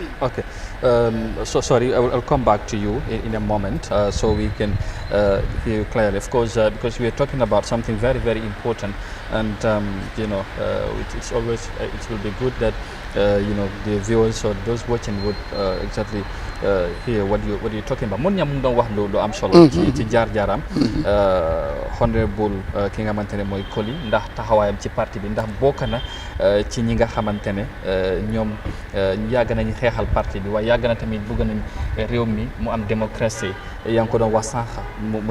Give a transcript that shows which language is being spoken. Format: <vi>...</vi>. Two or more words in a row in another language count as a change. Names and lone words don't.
<en>Okay, so sorry, I'll come back to you in a moment so we can hear you clearly. Of course, because we are talking about something very, very important, and you know, it's always it will be good that the viewers or those watching would exactly hear what you're talking about.</en> <wo>Mun ñam doon wax lu am solo ci jaar-jaaram honorable ki nga xamante ne mooy Koli ndax taxawaayam ci parti bi ndax bokk na ci ñi nga xamante ne ñoom yàgg nañu xeexal parti bi waaye yàgg na tamit bëgg nañ réew mi mu am démocratie yaa ngi ko doon wax sànq mu</wo>